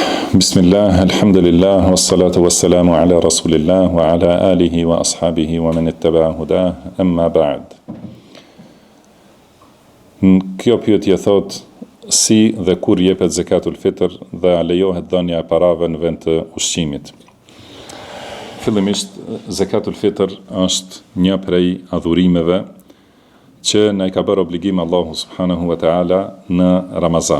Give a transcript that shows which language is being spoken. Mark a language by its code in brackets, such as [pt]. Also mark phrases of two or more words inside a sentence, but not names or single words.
[ar] بسم الله، الحمد لله، والصلاة والسلام على رسول الله، وعلى آله وأصحابه ومن اتبع هداه، أما بعد. [sq] Kjo pyetje thot, si dhe kur jepet [ar] زكاة الفطر [sq] dhe a lejohet dhënia e parave në vend të ushqimit. Fillimisht, [ar] زكاة الفطر [sq] është një prej adhurimeve që na i ka bërë obligim Allahu [ar] سبحانه وتعالى [sq] në Ramazan.